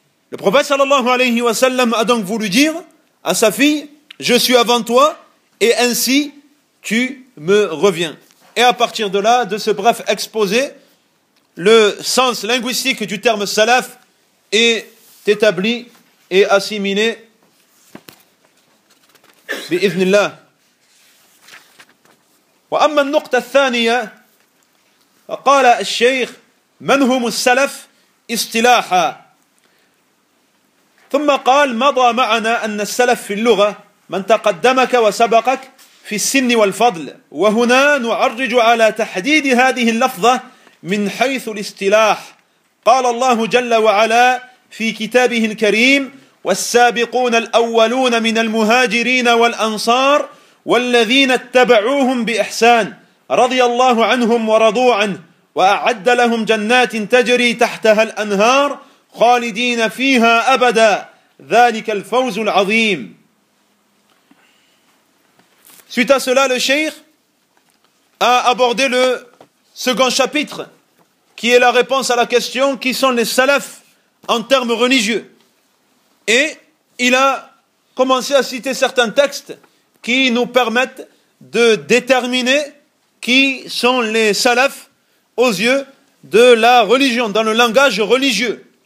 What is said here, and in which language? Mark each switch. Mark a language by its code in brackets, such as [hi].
[fr] Le prophète sallallahu alayhi wa sallam a donc voulu dire à sa fille, je suis avant toi et ainsi tu me reviens. Et à partir de là, de ce bref exposé, le sens linguistique du terme salaf est établi et assimilé. [ar] بإذن الله. وأما النقطة الثانية قال الشيخ من هم السلف اصطلاحا ثم قال مضى معنا أن السلف في اللغة من تقدمك وسبقك في السن والفضل وهنا نعرج على تحديد هذه اللفظة من حيث الاصطلاح قال الله جل وعلا في كتابه الكريم والسابقون الأولون من المهاجرين والأنصار والذين اتبعوهم بإحسان رضي الله عنهم ورضوا عنه وأعد لهم جنات تجري تحتها الأنهار خالدين فيها أبدا ذلك الفوز العظيم. [fr] Suite à cela, le cheikh a abordé le second chapitre qui est la réponse à la question qui sont les salafs en termes religieux. Et il a commencé à citer certains textes qui nous permettent de déterminer qui sont les salafs aux yeux de la religion, dans le langage religieux.